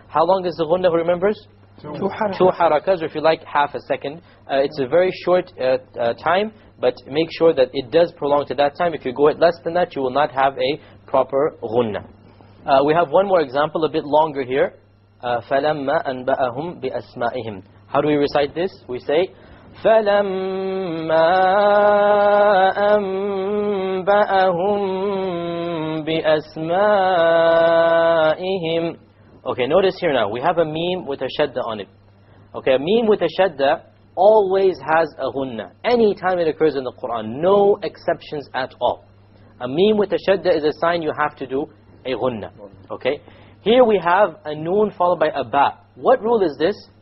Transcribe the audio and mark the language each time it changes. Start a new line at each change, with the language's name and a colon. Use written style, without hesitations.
English: How long is the ghunna, who remembers? Two harakas, or if you like, half a second. It's a very short time, but make sure that it does prolong to that time. If you go at less than that, you will not have a proper ghunna. We have one more example, a bit longer here.
Arabic: فَلَمَّا أَنْبَأَهُمْ بِأَسْمَائِهِمْ.
English: How do we recite this? We say,
Arabic: فَلَمَّا أَنْبَأَهُمْ بِأَسْمَائِهِمْ.
English: Okay, notice here now, we have a meme with a shadda on it. Okay, a meme with a shadda always has a ghunna. Anytime it occurs in the Quran, no exceptions at all. A meme with a shadda is a sign you have to do a ghunna. Okay, here we have a noon followed by a ba. What rule is this?